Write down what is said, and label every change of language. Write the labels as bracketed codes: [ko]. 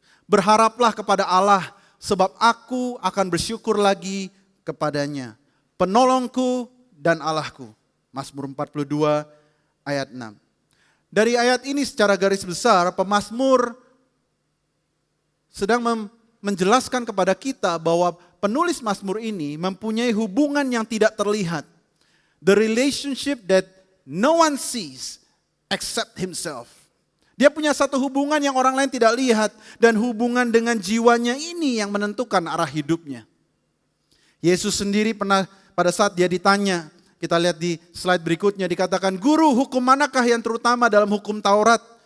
[id] Berharaplah kepada Allah, sebab aku akan bersyukur lagi kepadanya, penolongku dan Allahku." Mazmur 42 ayat 6. Dari ayat ini secara garis besar, pemazmur sedang menjelaskan kepada kita bahwa penulis Mazmur ini mempunyai hubungan yang tidak terlihat. [en] The relationship that no one sees except himself. [id] Dia punya satu hubungan yang orang lain tidak lihat, dan hubungan dengan jiwanya ini yang menentukan arah hidupnya. Yesus sendiri pernah pada saat dia ditanya, kita lihat di slide berikutnya, dikatakan, "Guru, hukum manakah yang terutama dalam hukum Taurat?"